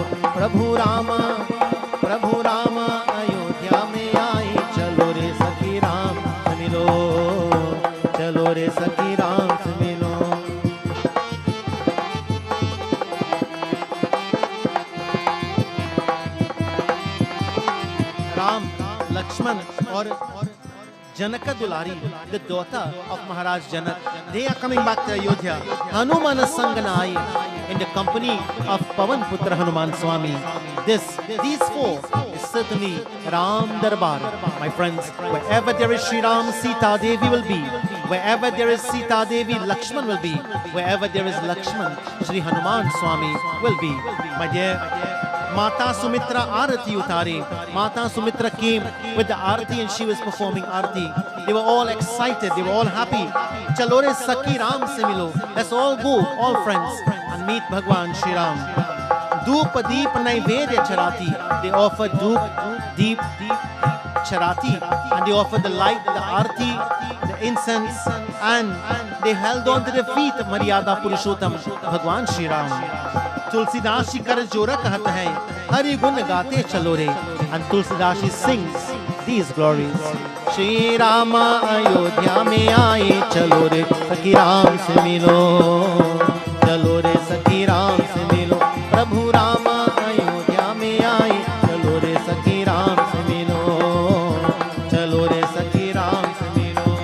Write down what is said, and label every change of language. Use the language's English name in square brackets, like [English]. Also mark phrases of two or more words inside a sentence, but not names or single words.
[Hindi] प्रभु रामा अयोध्या में आई, चलो रे सखी राम से मिलो, चलो रे सखी राम से मिलो। राम, [English] Lakshman or Janaka Dulari, the daughter of Maharaj Janak, they are coming back to Ayodhya. Hanuman Sanganai in the company of Pavan Putra Hanuman Swami. These four is certainly Ram Darbar. My friends, wherever there is Sri Ram, Sita Devi will be. Wherever there is Sita Devi, Lakshman will be. Wherever there is Lakshman, Sri Hanuman Swami will be. My dear, [Hindi] माता सुमित्रा आरती उतारी. [English] Mata Sumitra came with the Arati and she was performing Arati. They were all excited, they were all happy. [Hindi] चलो रे सखी राम से मिलो. [English] Let's all go, all friends, and meet Bhagwan Shri Ram. [Hindi] धूप दीप नैवेद्य चढ़ाती. [English] They offered [Hindi] धूप दीप चढ़ाती, [English] and they offered the light, the Arati, the incense, and they held on to the feet of Maryada Purushottam Bhagwan Shri Ram. [Hindi] तुलसीदास जी कर जोरा कहत है, हरि गुन गाते चलो रे. [English] And Tulsidas ji sings these glories. [Hindi] श्री राम अयोध्या में आए, चलो रे सखी राम से मिलो, चलो रे सखी राम से मिलो. प्रभु राम अयोध्या में आए, चलो रे सखी राम से मिलो, चलो रे सखी राम से मिलो.